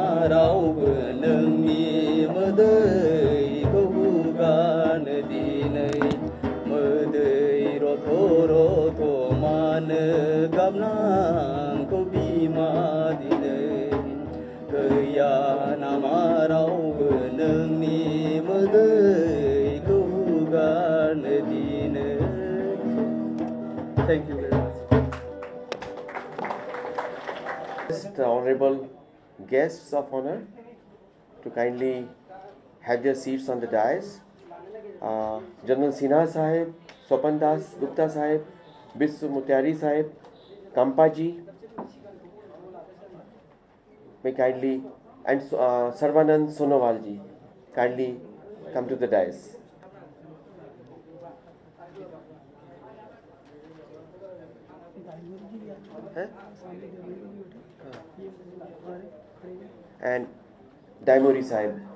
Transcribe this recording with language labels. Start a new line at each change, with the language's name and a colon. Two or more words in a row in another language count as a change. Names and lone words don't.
Bodo: रावबो नोंनि मोदैखौ हुगारनो दिनै मोदै रथ' रथ' मानो गाबनांगौ बिमा दिनै गैया नामा रावबो नोंनि मोदैखौ हुगारनो दिनै
English: Thank you very much. The honorable guests of honor to kindly have their seats on the dais. General Sinha Sahib, Swapan Das Gupta Sahib, Biswa Mutiari Sahib, Kampa ji, may kindly, and Sarvanand Sonowal ji, kindly come to the dais. And Daimori Sahib.